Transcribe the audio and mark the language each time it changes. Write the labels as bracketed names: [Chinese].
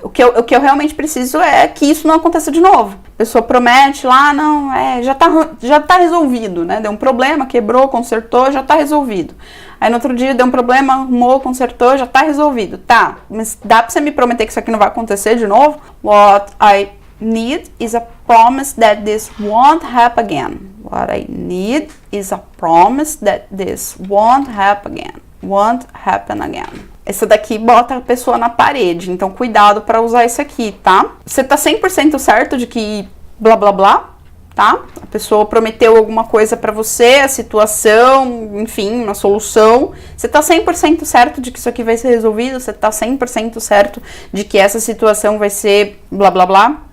[Portuguese] O que eu realmente preciso é que isso não aconteça de novo. A pessoa promete lá, não, já tá resolvido, né? Deu um problema, quebrou, consertou, já tá resolvido. Aí no outro dia deu um problema, arrumou, consertou, já tá resolvido. Tá, mas dá pra você me prometer que isso aqui não vai acontecer de novo? [English] What I need is a promise that this won't happen again. What I need is a promise that this won't happen again. Won't happen again. [Portuguese] Essa daqui bota a pessoa na parede, então cuidado para usar isso aqui, tá? Você tá 100% certo de que blá blá blá, tá? A pessoa prometeu alguma coisa para você, a situação, enfim, uma solução. Você tá 100% certo de que isso aqui vai ser resolvido? Você tá 100% certo de que essa situação vai ser blá blá blá?